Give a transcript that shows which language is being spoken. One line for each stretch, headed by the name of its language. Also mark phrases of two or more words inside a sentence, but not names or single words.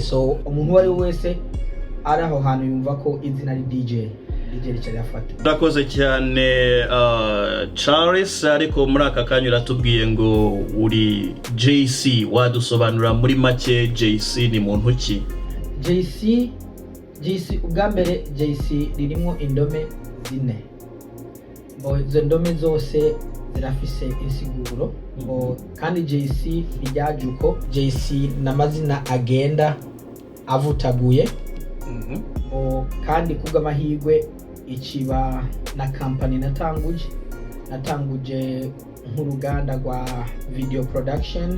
Rundi: So umuntu wari wese ari aho hantu yumva ko izina ari DJ ricayafata. Urakoze cyane Charles, ariko muri aka kanya uratubwiye ngo uri JC. Wadusobanura muri make JC ni muntu ki? JC ubwa mbere JC ririmo indome zine. Izo ndome zose zirafise insiguro. Kandi JC rijyaje uko JC n'amazina agenda avutaguye. Kandi kubw'amahirwe ikiba na company natanguje nk'uruganda rwa
English: video production.